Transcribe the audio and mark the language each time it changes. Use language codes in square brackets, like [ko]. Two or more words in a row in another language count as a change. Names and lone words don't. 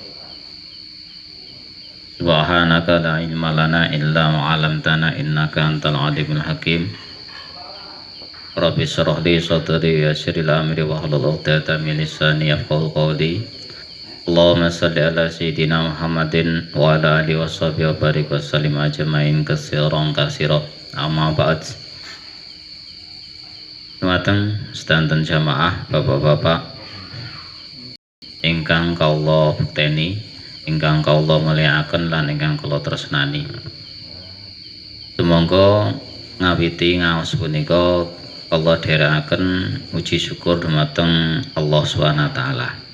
[ar] سبحانك لا علم لنا إلا ما علمتنا إنك أنت العليم الحكيم. رب اشرح لي صدري ويسر لي أمري واحلل عقدة من لساني يفقهوا قولي. اللهم صل على سيدنا محمد وعلى آله وصحبه وبارك وسلم أجمعين كثيرا أما بعد. [jv] Dumateng sedanten jamaah bapak-bapak ingkang kawula bekteni, ingkang kawula mulyakaken lan ingkang kula tresnani. Sumangga ngawiti ngaos punika kula dherekaken puji syukur dumateng [ar] الله سبحانه وتعالى.